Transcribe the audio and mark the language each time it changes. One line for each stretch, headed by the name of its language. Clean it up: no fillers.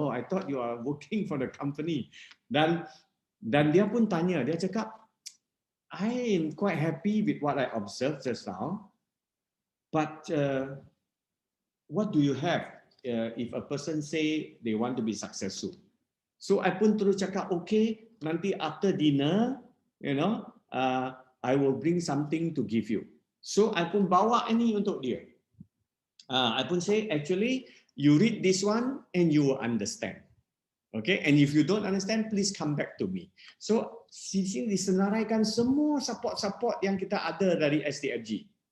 English: I thought you are working for the company.
Malay: Dan dia pun tanya, dia cakap,
English: I am quite happy with what I observed just now. But what do you have if a person say they want to be successful? So I
Malay: pun terus cakap,
English: okay,
Malay: nanti
English: after dinner, I will bring something to give you. So I
Malay: pun bawa ini untuk dia.
English: I pun say, actually, you read this one and you will understand. Okay, and if you don't understand, please come back to me.
Malay: So, sini disenaraikan semua support yang kita ada dari SDFG.